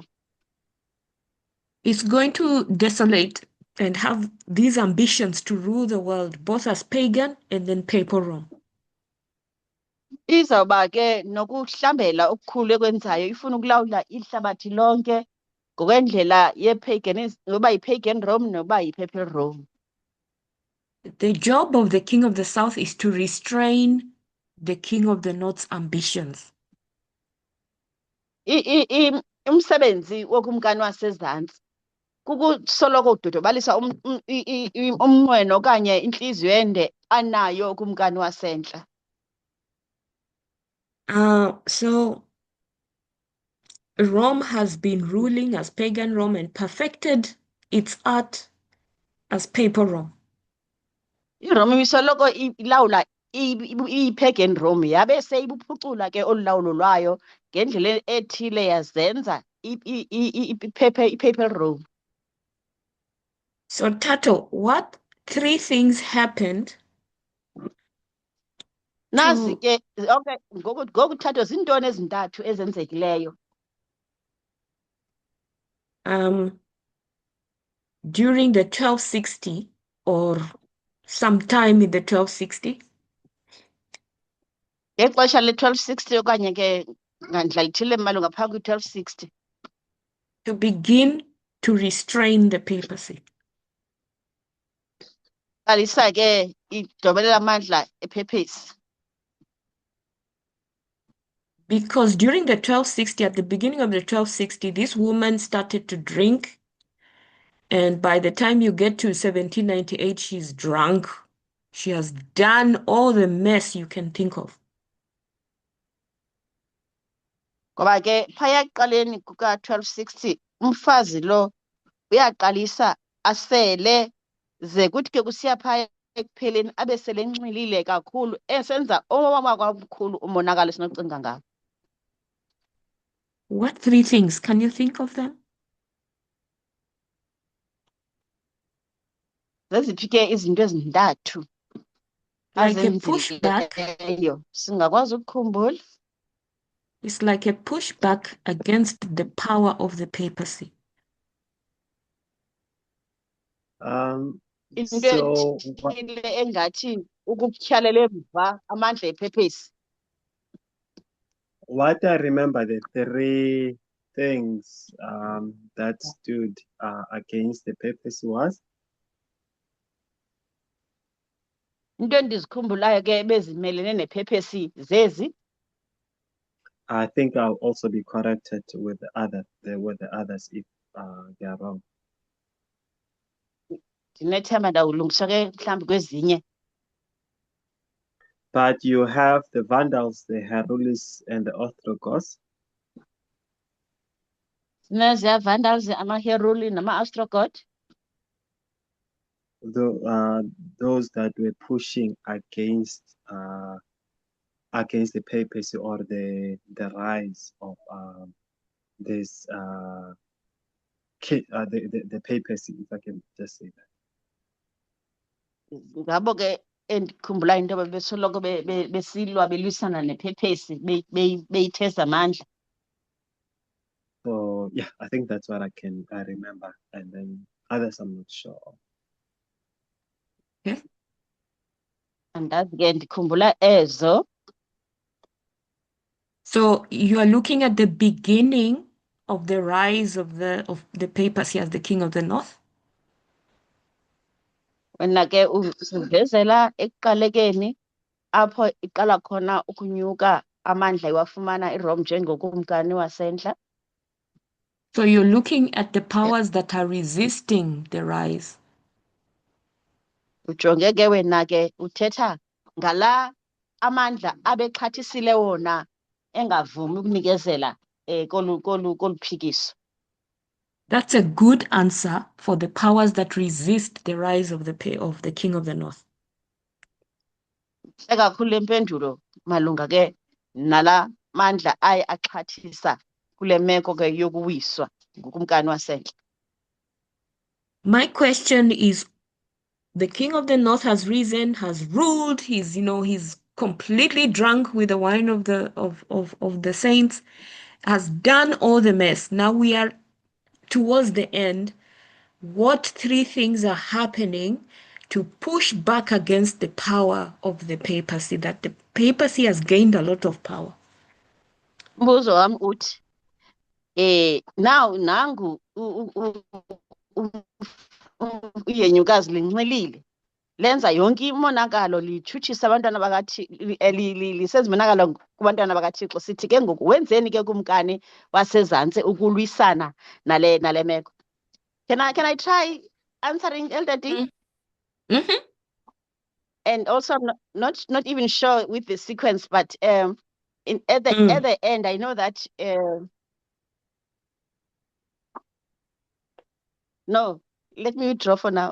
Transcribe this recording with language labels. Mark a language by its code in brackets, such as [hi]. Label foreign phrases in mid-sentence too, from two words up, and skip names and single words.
[en] it's going to desolate and have these ambitions to rule the world, both as pagan and then papal Rome. [xh] Izawuba ke nokuhlambela okukhulu ekwenzayo, ifuna ukulawula ihlabathi lonke ngokwendlela yepaganism, noba yipagan Rome noba yipapal Rome. [en] The job of the king of the south is to restrain the king of the north's ambitions. [xh] Umsebenzi wokumkani wasezantsi kukusoloko udodobalisa umnqweno okanye intliziyo ende anayo ukumkani wasentla. [en] So Rome has been ruling as pagan Rome and perfected its art as papal Rome. [xh] iRome ibisoloko ilawula ipagan Rome, yabe seyibuphucula ke olu lawulo lwayo ngendlela ethile yazenza ipapal Rome. [en] So Tato, what 3 things happened? [xh] Nazi ke okay, ngokuthatha zintoni ezintathu ezenzekileyo [en] during the 1260 or sometime in the 1260? [xh] ngexesha le-1260 okanye ke ngandlela ithile malunga phambi kwi-1260. [en] To begin to restrain the papacy. [xh] Qalisa ke idobelela amandla epapacy. [en] Because during the 1260, at the beginning of the 1260, this woman started to drink. And by the time you get to 1798, she's drunk. She has done all the mess you can think of. [xh] Ngoba ke phaya ekuqaleni kuka-1260 umfazi lo uyaqalisa asele, ze kuthi ke kusiya phaya ekupheleni abe sele enxilile kakhulu, esenza kakhulu umonakalo esinokucinga ngawo. [en] What 3 things? Can you think of them? [xh] Zeziphi ke izinto ezintathu [en] Like a pushback. [xh] azenzileyo singakwazi ukukhumbula? [en] It's like a pushback against the power of the papacy. [xh] Into So ethile engathi ukutyhalela emva amandla epapacy. [en] What I remember, the three things that stood against the papacy was [xh] into endizikhumbulayo ke bezimelene nePPC zezi. [en] I think I'll also be corrected with the others if they are wrong. [xh] Ndinethemba ndawulungiswa ke mhlawumbi kwezinye. [en] But you have the Vandals, the Herulis, and the Ostrogoths. [xh] Sineziya Vandals, amaHeruli nama-Ostrogoth. [en] Those that were pushing against the papacy or the rise of this the papacy, if I can just say that. [xh] Ngabo ke endikhumbulayo into yoba besoloko besilwa belwisana nePPC beyitheza amandla. [en] So yeah, I think that's what I remember, and then others I'm not sure. Okay. [xh] Andazi ke ndikhumbula ezo. [en] So you are looking at the beginning of the rise of the papacy as the king of the north? [xh] Wena ke usivezela ekuqalekeni apho iqala khona ukunyuka amandla iwafumana iRome njengokumkani wasentla. [en] So you're looking at the powers that are resisting the rise. [xh] Ujonge ke wena ke uthetha ngala amandla abexhathisile wona engavumi ukunikezela kolu phikiso. [en] That's a good answer for the powers that resist the rise of the king of the north. [xh] Ekakhulu impendulo malunga ke nala mandla aye axhathisa kule meko ke yokuwiswa ngukumkani wasentla. [en] My question is, the king of the north has risen, has ruled, he's completely drunk with the wine of the saints, has done all the mess. Now we are towards the end. What three things are happening to push back against the power of the papacy, that the papacy has gained a lot of power? [xh] Mbuzo wami uthi now nangu uyenyukazi linxilile lenza yonke imonakalo litshutshisa abantwana lisenza imonakalo kubantwana bakaThixo. Sithi ke ngoku wenzeni ke kumkani wasezantsi ukulwisana nale meko? [en] Can I try answering, Elder D? Mm-hmm. And also I'm not even sure with the sequence, but at the end I know that no, let me withdraw for now.